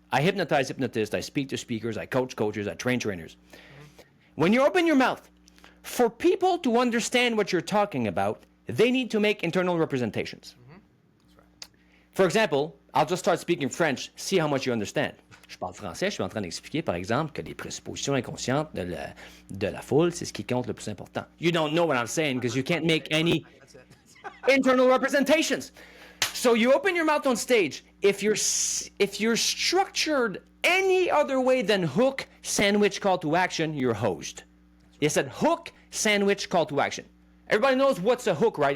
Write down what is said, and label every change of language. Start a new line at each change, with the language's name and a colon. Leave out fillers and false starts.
English: I hypnotize hypnotists. I speak to speakers. I coach coaches. I train trainers. When you open your mouth, for people to understand what you're talking about, they need to make internal representations. That's right. For example, I'll just start speaking French, see how much you understand.
French: Je parle français, je suis en train d'expliquer, par exemple, que les présuppositions inconscientes de la foule, c'est ce qui compte le plus important.
English: You don't know what I'm saying because you can't make any internal representations. So you open your mouth on stage. If you're structured any other way than hook, sandwich, call to action, you're hosed. They said hook, sandwich, call to action. Everybody knows what's a hook, right?